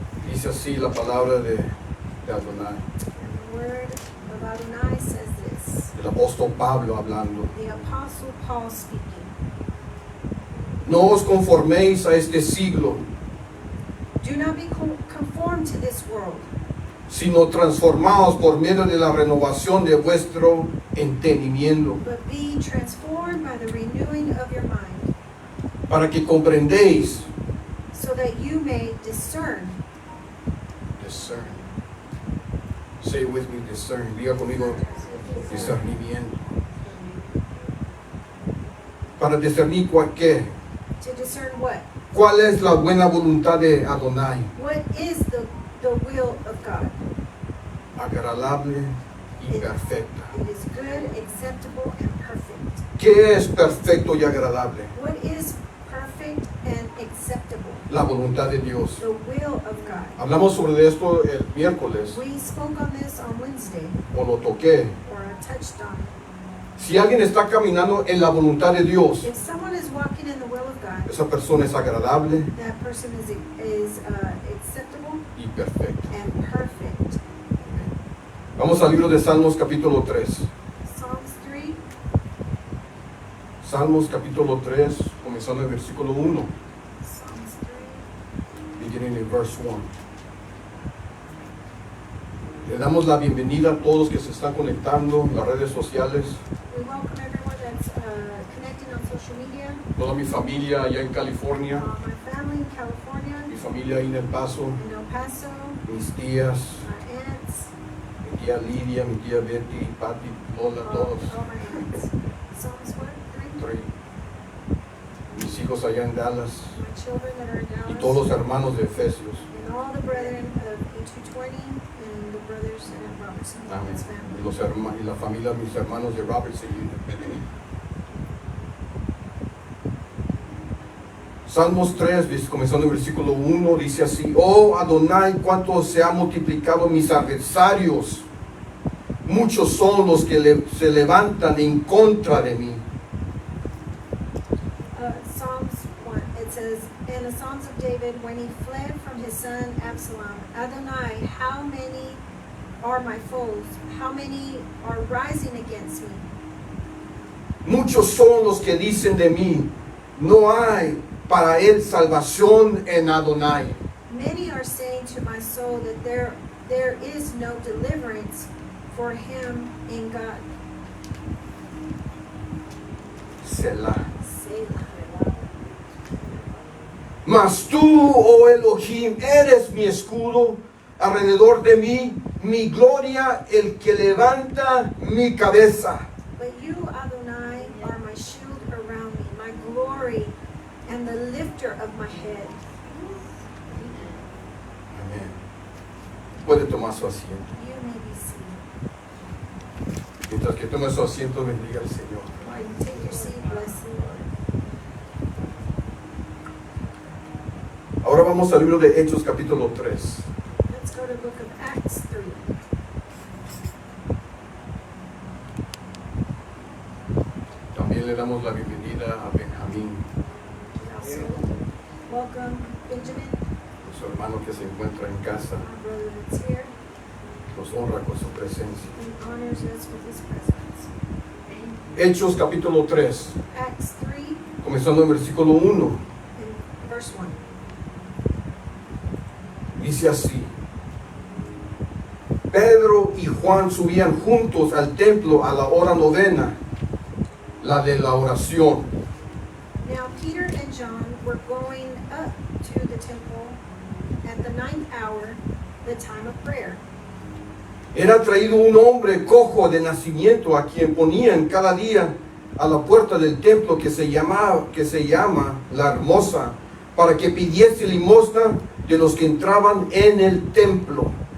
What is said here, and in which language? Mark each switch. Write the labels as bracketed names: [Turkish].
[Spanish] Dice así la palabra de Adonai. [English] And the word of Adonai says this. [Spanish] El apóstol Pablo hablando. [English] The Apostle Paul speaking. [Spanish] No os conforméis a este siglo, [English] Do not be conformed to this world, [Spanish] sino transformaos por medio de la renovación de vuestro entendimiento, [English] but be transformed by the renewing of your mind, [Spanish] para que comprendéis [English] so so that you may discern. Discern. Say it with me, discern. [Spanish] Diga conmigo, discernimiento. Para discernir ¿qué? [English] To discern what? [Spanish] ¿Cuál es la buena voluntad de Adonai? [English] What is the will of God? [Spanish] Agradable y perfecta. [English] It is good, acceptable, and perfect. [Spanish] ¿Qué es perfecto y agradable? [English] What is perfect and acceptable? [Spanish] La voluntad de Dios. [English] The will of God. [Spanish] Hablamos sobre esto el miércoles, [English] We spoke on this on Wednesday, [Spanish] o lo toqué. [English] or I touched on it. [Spanish] Si alguien está caminando en la voluntad de Dios, [English] If someone is walking in the will of God, [Spanish] esa persona es agradable [English] that person is acceptable [Spanish] y perfecta. [English] and perfect. [Spanish] Vamos al libro de Salmos capítulo 3. [English] Psalms 3, [Spanish] Salmos capítulo 3, comenzando en el versículo 1, [English] Psalms 3. beginning in verse 1. [Spanish] Le damos la bienvenida a todos que se están conectando en las redes sociales, [English] We welcome everyone that's connecting on social media. [Spanish] toda mi familia allá en California, [English] My family in California, [Spanish] mi familia ahí en El Paso, [English] in El Paso, [Spanish] mis tías, [English] my aunts, [Spanish] mi tía Lidia, mi tía Betty, Patti, hola a todos. [English] all my aunts. Psalms what? 3? 3. [Spanish] Mis hijos allá en Dallas [English] My children that are in [Spanish] y [English] Dallas. [Spanish] todos los hermanos de Efesios. [English] And all the brethren of E220 and the brothers in Robertson and [Spanish] Amén. [English] his [Spanish] Y, [English] family. [Spanish] y la familia, mis hermanos de Robertson. Salmos 3, comenzando en el versículo 1, dice así: Oh Adonai, cuánto se han multiplicado mis adversarios. Muchos son los que se levantan en contra de mí. [English] Psalms 1, it says, in the Psalms of David, when he fled from his son Absalom, Adonai, how many are my foes? How many are rising against me? [Spanish] Muchos son los que dicen de mí: no hay para él salvación en Adonai. [English] Many are saying to my soul that there is no deliverance for him in God. [Spanish] Selah. [English] Selah. [Spanish] Mas tú, oh Elohim, eres mi escudo alrededor de mí, mi gloria, el que levanta mi cabeza. [English] But you, Adonai, are my shield around me, my glory, and the lifter of my head. [Spanish] Amén. Puede tomar su asiento. [English] You may be seated. [Spanish] Mientras que tome su asiento, bendiga al Señor. [English] While you take your seat, bless the Lord. [Spanish] Ahora vamos al libro de Hechos capítulo 3. [English] Let's go to the book of Acts 3. [Spanish] También le damos la bienvenida a Benjamín, [English] We also welcome Benjamin, [Spanish] su hermano que se encuentra en casa. [English] our brother that's here, [Spanish] Nos honra con su presencia. [English] and honors us with his presence. [Spanish] Hechos capítulo 3, [English] Acts 3 [Spanish] comenzando en versículo 1. [English] and verse 1. [Spanish] Dice así: Pedro y Juan subían juntos al templo a la hora novena, la de la oración. [English] Now Peter and John were going up to the temple at the 9th hour, the time of prayer. [Spanish] Era traído un hombre cojo de nacimiento, a quien ponían cada día a la puerta del templo que se llama La Hermosa, para que pidiese limosna de los que entraban en el templo.